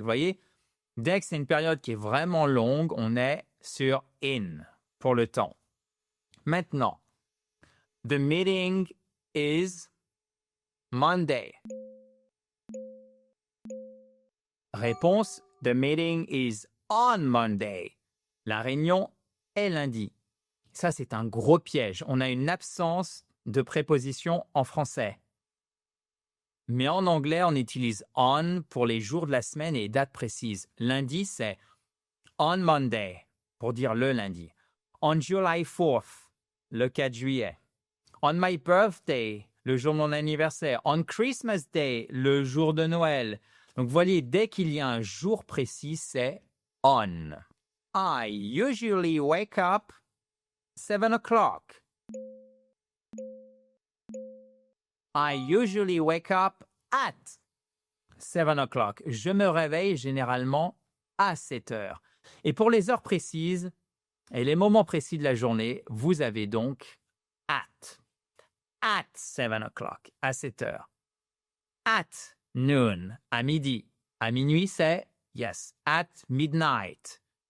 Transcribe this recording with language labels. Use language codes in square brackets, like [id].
[fr] Vous voyez, dès que c'est une période qui est vraiment longue, on est sur in pour le temps. [en] Maintenant, the meeting is Monday. Réponse, the meeting is on Monday. [fr] La réunion est lundi. Ça, c'est un gros piège. On a une absence de préposition en français. Mais en anglais, on utilise on pour les jours de la semaine et dates précises. Lundi, c'est on Monday, pour dire le lundi. [en] On July 4th, [fr] le 4 juillet. [en] On my birthday, [fr] le jour de mon anniversaire. [en] On Christmas Day, [fr] le jour de Noël. Donc, vous voyez, dès qu'il y a un jour précis, c'est on. [en] I usually wake up 7 o'clock. I usually wake up at 7 o'clock. [fr] Je me réveille généralement à 7 heures. Et pour les heures précises et les moments précis de la journée, vous avez donc [en] at 7 o'clock, [fr] à 7 heures. [en] At noon, [fr] à midi. À minuit, c'est yes, [en] at midnight.